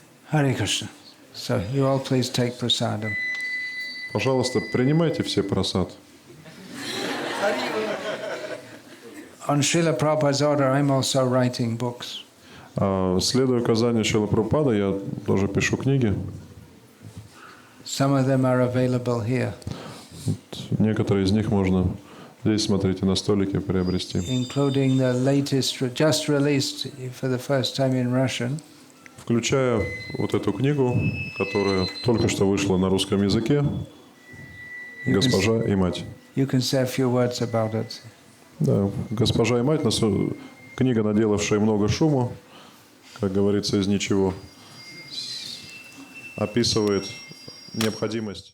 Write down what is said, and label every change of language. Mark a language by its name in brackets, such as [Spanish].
[English] Hare Krishna. So you all please take prasadam. [Russian] Пожалуйста, принимайте все просад. [English] On Srila Prabhupada's order, I'm also writing books. [Russian] Следуя указанию Шрилы Прабхупады, я тоже пишу книги. [English] Some of them are available here. [Russian] Некоторые из них можно здесь, смотрите, на столике приобрести. [English] Including the latest, just released for the first time in Russian. [Russian] Включая вот эту книгу, которая только что вышла на русском языке, «Госпожа и мать». [English] You can say a few words about it. [Russian] Да, «Госпожа и мать», книга, наделавшая много шума, как говорится, из ничего, описывает необходимость